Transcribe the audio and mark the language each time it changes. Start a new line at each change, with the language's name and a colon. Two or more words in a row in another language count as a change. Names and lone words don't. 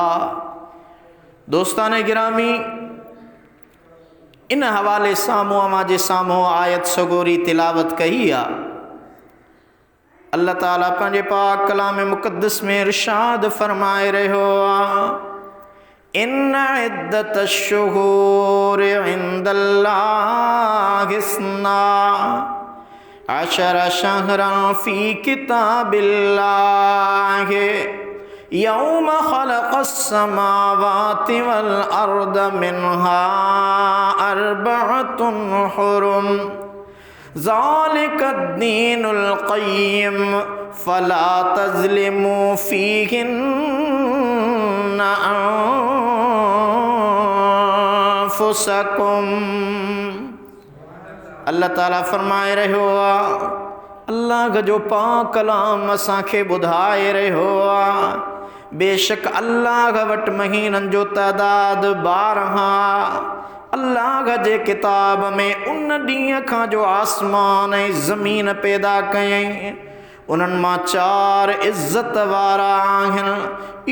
Sindhi: दोस्तान गिरामी, इन हवाले साम्हूं अवां जे साम्हूं आयत सगोरी तिलावत कई आहे। अल्लाह ताला पंहिंजे पाक कलाम मुक़द्दस में इरशाद फरमाए रहियो आहे,
Arabic: إن عدة الشهور عند الله اثنا عشر شهرا في كتاب الله يوم خلق السماوات والأرض منها أربعة حرم ذلك الدين القيم فلا تظلموا فيهن أنفسكم.
Sindhi: अल्लाह ताला फरमाए रहियो आहे, अल्लाह जो पाक कलाम असांखे ॿुधाए रहियो आहे, बेशक अल्लाह वटि महीननि जो तइदाद 12। अल्लाह जे किताब में उन ॾींहं खां जो आसमान ऐं ज़मीन पैदा कयईं, उन्हनि मां 4 इज़्ज़त वारा आहिनि।